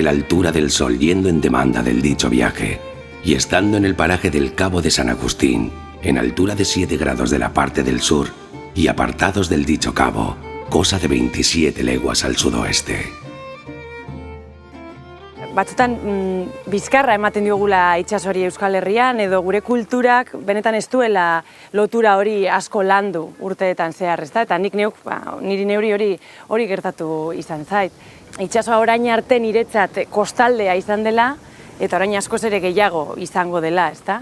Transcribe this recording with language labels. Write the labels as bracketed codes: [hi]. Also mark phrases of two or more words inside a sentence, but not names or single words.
[es] el altura del sol yendo en demanda del dicho viaje, y estando en el paraje del Cabo de San Agustín, en altura de 7 grados de la parte del sur, y apartados del dicho cabo, cosa de 27 leguas al sudoeste. [eu] Batzutan bizkarra ematen diogula itsasori Euskal Herrian, edo gure kulturak benetan ez duela lotura hori asko landu urteetan zehar, ezta? Eta nik neuk, niri neuri hori gertatu izan zait. Itsasoa orain arte niretzat kostaldea izan dela, eta orain askoz ere gehiago izango dela, ezta?